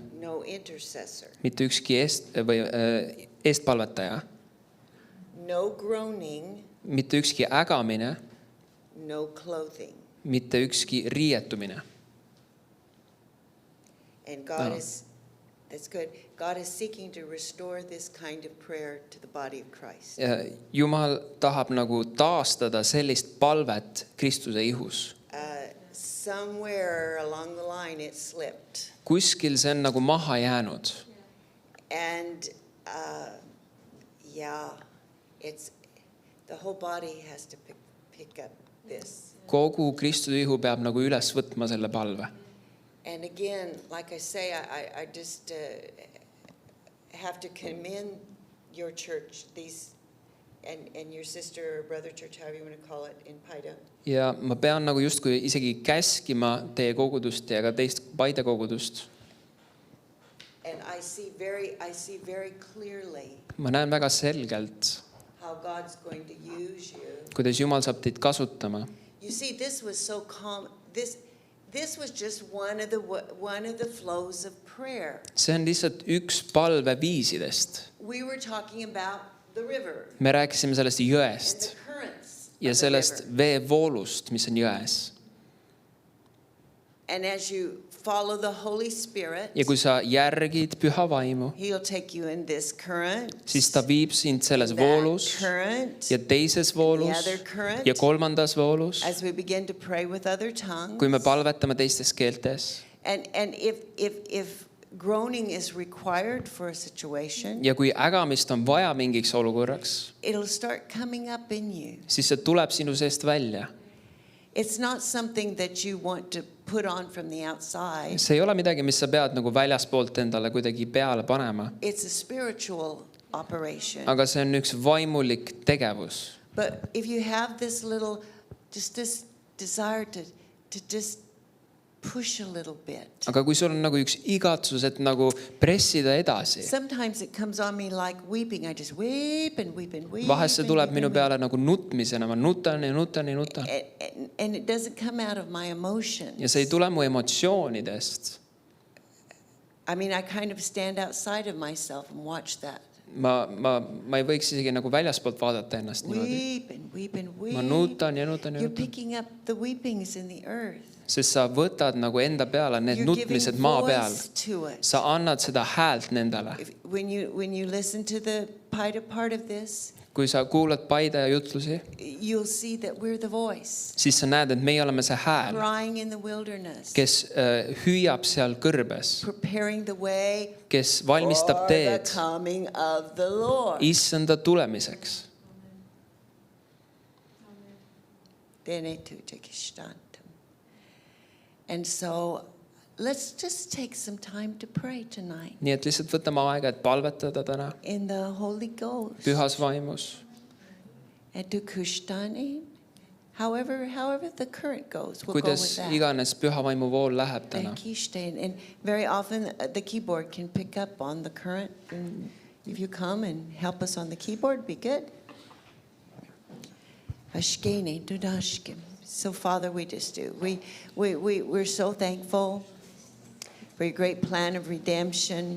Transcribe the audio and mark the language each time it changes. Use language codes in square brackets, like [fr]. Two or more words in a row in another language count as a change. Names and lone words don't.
[en] no intercessor. [et] mitte ükski eestpalvetaja, [en] No groaning, [et] mitte ükski ägamine, [en] no clothing. [et] mitte ükski riietumine. [en] And God No. that's good. God is seeking to restore this kind of prayer to the body of Christ. [et] Jumal tahab nagu taastada sellist palvet Kristuse ihus. [en] Somewhere along the line it slipped. [et] Kuskil see on nagu maha jäänud. [en] And yeah, it's the whole body has to pick up this. [et] Kogu Kristuse ihu peab nagu üles võtma selle palve. [en] And again, like I say, I just have to commend your church, these, and your sister or brother church, however you want to call it, in Paide. [et] Ja ma pean nagu justkui isegi käskima teie kogudust ja ka teist Paide kogudust. [en] And I see very clearly [et] Ma näen väga selgelt, [en] how God's going to use you. [et] kuidas Jumal saab teid kasutama. [en] You see, this was so calm. This was just one of the flows of prayer. [et] See on lihtsalt üks palveviisidest. [en] We were talking about the river [et] Me rääkisime sellest [en] and [et] jõest [en] the currents [et] ja [en] of the [et] sellest [en] river. [et] veevoolust, mis on jões. [en] And as you follow the Holy Spirit, [et] Ja kui sa järgid püha vaimu, [en] He'll take you in this current, [et] siis ta viib sind selles [en] that [et] voolus [en] current, [et] ja teises voolus [en] the other current, [et] ja kolmandas voolus, [en] as we begin to pray with other tongues. [et] kui me palvetame teistes keeltes. [en] And if groaning is required for a situation, [et] Ja kui ägamist on vaja mingiks olukorraks, [en] it'll start coming up in you. [et] siis see tuleb sinu seest välja. [en] It's not something that you want to put on from the outside. [et] See ei ole midagi, mis sa pead nagu väljaspoolt endale kuidagi peale panema. [en] It's a spiritual operation. [et] Aga see on üks vaimulik tegevus. [en] But if you have this little, just this desire to just push a little bit. [et] Aga kui sul on nagu üks igatsus, et nagu pressida edasi, [en] Sometimes it comes on me like weeping. I just weep and weep and weep. [et] vahest see [en] and [et] tuleb [en] weep [et] minu [en] and [et] peale nagu nutmisena, ma nutan ja nutan ja nutan. [en] weep. And it doesn't come out of my emotions. [et] Ja see ei tule mu emotsioonidest. [en] I mean, I kind of stand outside of myself and watch that. [et] Ma ei võiks isegi nagu väljaspoolt vaadata ennast niimoodi. [en] Weep and weep and weep. [et] Ma nutan ja nutan ja [en] You're [et] nutan. [en] picking up the weepings in the earth. [et] Sest sa võtad nagu enda peale need [en] You're giving [et] nutmised maa peal. [en] voice to it. [et] Sa annad seda häält nendele. [en] When you listen to the Paida part of this, [et] Kui sa kuulad Paide jutlusi, [en] you'll see that we're the voice [et] siis sa näed, et meie oleme see hääl, [en] crying in the wilderness, [et] kes hüüab seal kõrbes, [en] preparing the way [et] kes valmistab [en] for the [et] teed [en] coming of the Lord. [et] issanda tulemiseks. [en] And so let's just take some time to pray tonight [et] Nii et lihtsalt võtame aega, et palvetada täna [en] in the Holy Ghost. [et] pühas vaimus. [en] And to Kushtani, however the current goes, we'll go [et] Kuidas [en] with that. [et] iganes püha vaimu vool läheb täna. [en] And very often the keyboard can pick up on the current. And if you come and help us on the keyboard, be good. Ashkene dudashkim. So Father, we just do. We're so thankful for your great plan of redemption.